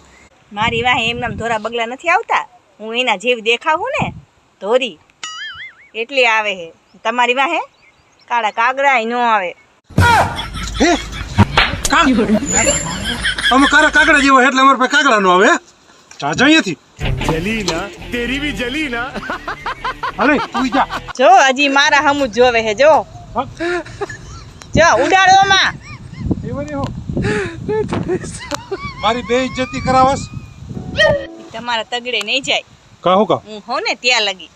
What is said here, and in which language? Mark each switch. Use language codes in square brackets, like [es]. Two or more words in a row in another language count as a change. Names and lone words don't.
[gu] મારી વાહે એમનામ ધોરા બગલા નથી આવતા હું એના જેવી દેખાવું ને ધોરી એટલી આવે હે તમારી વાહે કાળા કાગડા નો આવે હે અમે કારા કાગડા જેવો એટલે અમારે પાસે કાગડા નો આવે જાજા અહીંયાથી [hi] जली ना तेरी भी जली ना [gu] અરે તું જા જો હજી મારા હમું જોવે હે જો જો ઉડાડો માં એવરી હો મારી બે ઇજ્જતી કરાવસ તમારા તગડે નહીં જાય કાહો કા હું હોઉં ને ત્યાં લગી